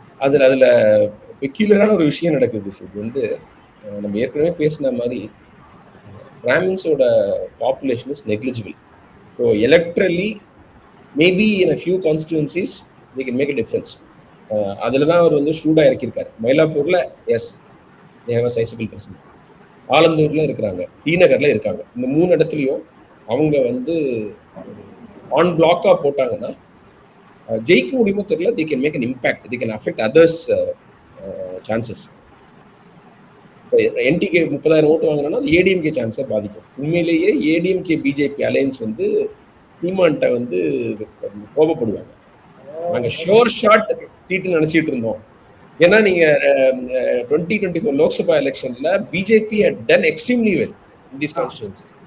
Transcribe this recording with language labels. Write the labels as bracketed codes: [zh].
[ta] அதுல பெக்யூலரான ஒரு விஷயம் நடக்குது. இது நம்ம ஏற்கனவே பேசின மாதிரி பிராமின்ஸோட [en] Population is negligible. So electorally maybe in a few constituencies they can make a difference. [ta] அதில் தான் அவர் ஷூடாக இறக்கியிருக்காரு. [en] மயிலாப்பூர்ல yes they have a sizable presence. [ta] ஆலந்தூர்ல இருக்கிறாங்க, டி நகர்ல இருக்காங்க. இந்த 3 இடத்துலையும் அவங்க ஆன் பிளாக்கா போட்டாங்கன்னா ஜெயிக்க முடியுமோ தெரியல. [en] they can make an impact, they can affect others chances. [ta] NTK 30,000 ஓட்டு வாங்கினா அது ஏடிஎம்கே சான்ஸை பாதிக்கும். உண்மையிலேயே ஏடிஎம்கே பிஜேபி அலையன்ஸ் சீமான்ட்ட கோபப்படுவாங்க. நாங்க ஷோர் ஷாட் சீட்டு நினைச்சிட்டு இருந்தோம். ஏன்னா நீங்க 2024 லோக்சபா எலெக்ஷன்ல BJP [en] had done extremely well in these constituencies.